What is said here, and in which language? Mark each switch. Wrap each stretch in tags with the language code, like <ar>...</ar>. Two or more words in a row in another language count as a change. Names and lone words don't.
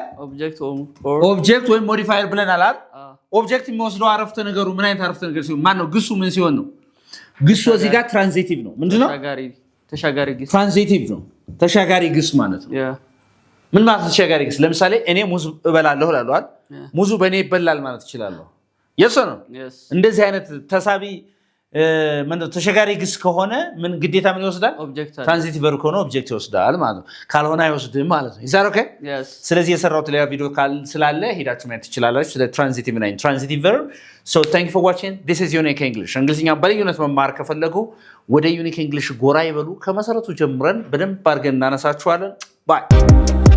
<am>ኦብጀክት ወይም ሞዲፋየር ብለናል አይደል? ኦብጀክት የሚወስደው አረፍተ ነገሩ ምን አይነት አረፍተ ነገር ሲሆን ማን ነው? ግሱ ምን ሲሆን ነው? ግሱ እዚህ ጋር ትራንዚቲቭ ነው። ምንድነው? ተሻጋሪ ግስ ትራንዚቲቭ ነው። ተሻጋሪ ግስ ማለት ነው። ምን ማለት ተሻጋሪ ግስ? ለምሳሌ እኔ ሙዝ እበላለሁ እላለሁ አይደል? ሙዙ በእኔ ይበላል ማለት እችላለሁ።</am> <en>yes or no</en> <am>እንደዚህ አይነት ተሳቢ ተሸጋሪ ግስ ከሆነ ምን ግዴታ ምን ይወስዳል</am> <en>transitive verb</en> <am>ከሆነ ኦብጀክት ይወስዳል ማለት ነው ካልሆነ አይወስድም ማለት ነው ይዛር ኦኬ ስለዚህ የሰራሁት ሌላ ቪዲዮ ስላለ ሄዳችሁ ማየት ትችላላችሁ ስለ ትራንዚቲቭ እና</am> <en>transitive verb so thank you for watching this is unique english</en> <am>እንግሊዝኛ በልዩነት መማር ከፈለጉ ወደ</am> <en>unique english</en> <am>ጎራ ይበሉ ከመሰረቱ ጀምረን በደንብ አድርገን እናነሳችኋለን bye</am>